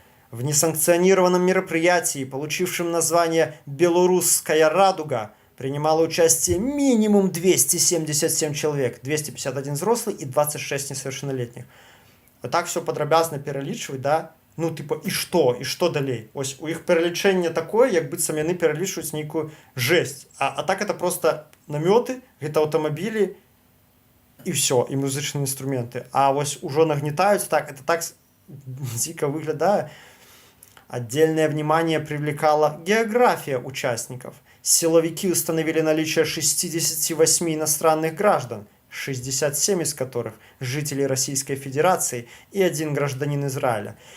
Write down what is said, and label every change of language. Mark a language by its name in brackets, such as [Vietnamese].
[Russian] В несанкционированном мероприятии, получившем название «Белорусская радуга», принимало участие минимум 277 человек, 251 взрослый и 26 несовершеннолетних. [Belarusian] А так все подробязно перелічваць, да? Ну, типа, і што далей? Ось у іх пералічэнне такое, як быццам яны пералічваюць нейкую жесть. А так это просто намёты, гэта аўтамабілі і все, і музычныя інструменты. А вось ужо нагнетаюць, так, это так дико выглядае. [Russian] Отдельное внимание привлекала география участников. Силовики установили наличие 68 иностранных граждан, 67 из которых жители Российской Федерации и 1 гражданин Израиля.